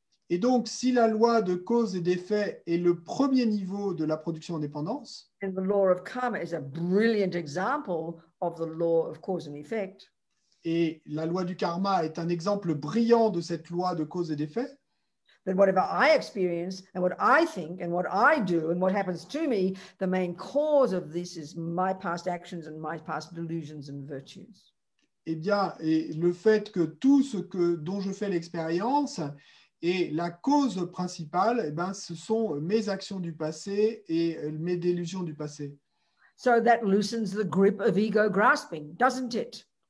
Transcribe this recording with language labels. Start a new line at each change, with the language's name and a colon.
French: et donc, si la loi de cause et d'effet est le premier niveau de la production en dépendance,
English: and the law of karma is a brilliant example of the law of cause and effect,
French: et la loi du karma est un exemple brillant de cette loi de cause et d'effet,
English: then whatever I experience and what I think and what I do and what happens to me, the main cause of this is my past actions and my past delusions and virtues.
French: Eh bien, et le fait que tout ce dont je fais l'expérience et la cause principale, ce sont mes actions du passé et mes délusions du passé.
English: So that loosens the grip of ego grasping, doesn't it?